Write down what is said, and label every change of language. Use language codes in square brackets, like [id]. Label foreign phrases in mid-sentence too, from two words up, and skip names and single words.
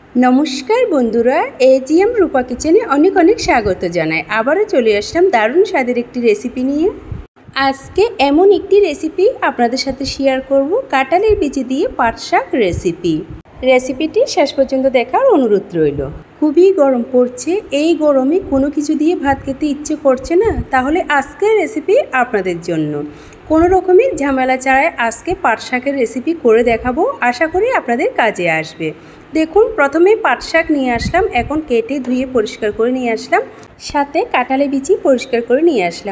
[bn] নমস্কার বন্ধুরা এজিএম রূপা কিচেনে অনেক অনেক স্বাগত জানাই। আবারো চলে আসলাম দারুণ স্বাদের একটি রেসিপি নিয়ে। আজকে এমন একটি রেসিপি আপনাদের সাথে শেয়ার করব, কাঁঠালের বিচি দিয়ে পাট শাক রেসিপি। রেসিপিটি শেষ পর্যন্ত দেখার অনুরোধ রইল। खूबই गरम पड़ছে, এই গরমে কোনো কিছু দিয়ে ভাত খেতে ইচ্ছে করছে না, তাহলে আজকের রেসিপি আপনাদের জন্য। কোনো রকমের ঝামেলা ছাড়াই আজকে পাট শাকের রেসিপি করে দেখাবো, আশা করি আপনাদের কাজে আসবে। দেখুন, প্রথমে পাট শাক নিয়ে আসলাম, এখন কেটে ধুয়ে পরিষ্কার করে নিয়ে আসলাম, সাথে কাঁঠালের বিচি পরিষ্কার করে নিয়ে আসলাম।